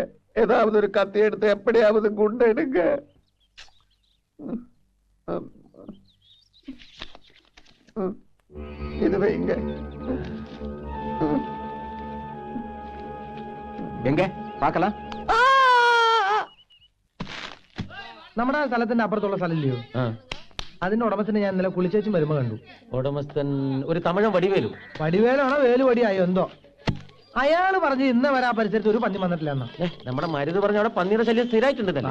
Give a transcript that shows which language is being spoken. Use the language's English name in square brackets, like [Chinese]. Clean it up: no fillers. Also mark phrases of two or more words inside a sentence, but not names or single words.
[Tamil] ஏதாவது ஒரு கத்தி எடுத்து எப்படியாவது குண்டு எடுங்க. இது வைங்க. எங்க பார்க்கலாம்? [Malayalam] നമ്മുടെ സ്ഥലത്തിന്റെ അപ്പുറത്തുള്ള സ്ഥലമില്ലയോ? അതിന്റെ ഉടമസ്ഥനെ ഞാൻ ഇന്നലെ കുളിച്ചേച്ചും വരുമ്പോ കണ്ടു. ഉടമസ്ഥൻ ഒരു തമിഴൻ വടിവേലു. വടിവേലാണോ വേലുവടിയായോ എന്തോ. അയാള് പറഞ്ഞു ഇന്ന് വരെ ആ പരിസരത്ത് ഒരു പന്നി വന്നിട്ടില്ല എന്നാ. നമ്മുടെ മരുന്ന് പറഞ്ഞ അവിടെ പന്നിയുടെ ശല്യം സ്ഥിരമായിട്ടുണ്ടല്ലോ.